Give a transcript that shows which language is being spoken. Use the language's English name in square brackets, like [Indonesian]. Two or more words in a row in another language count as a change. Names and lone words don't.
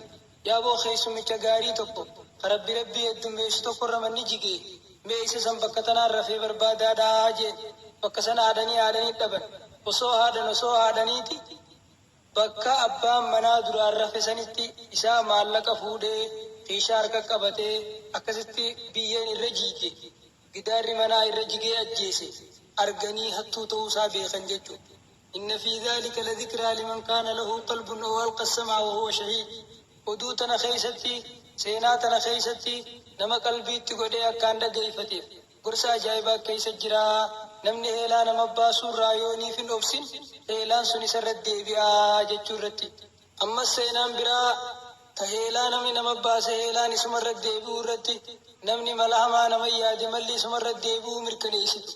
[Oromo] Yaaboo keessummicha gaarii tokko rabbi heddummeessu tokkorra manni jige mee isa san bakka tanaan rafee barbaadaadhaa jeen bakka sana haadhanii dhaban osoo haadhaniiti bakka abbaan manaa duraan rafe sanitti isaa maallaqa fuudhee keeshaa harka qabatee akkasitti biyyeen irra jiige gidaarri manaa irra jigee ajjeese arganii hattuu ta'uusaa beekan jechuudha. [Arabic] إن في ذلك لذكرى لمن كان له قلب أو ألقى السمع وهو شهيد. [Oromo] Oduu tana keessatti seenaa tana keessatti nama qalbiitti godhee akkaan dhaggeeffateef gorsa ajaa'ibaa keessa jira. Namni heelaa nama baasuu irraa yooniif hin obsin heelaan sun isarratti deebi'aa jechuu irratti. Ammas seenaan biraa ta heelaa namni nama baase heelaan isumarratti deebi'uu irratti namni mala hamaa nama yaade malli isumarratti deebi'uu mirkaneessitu.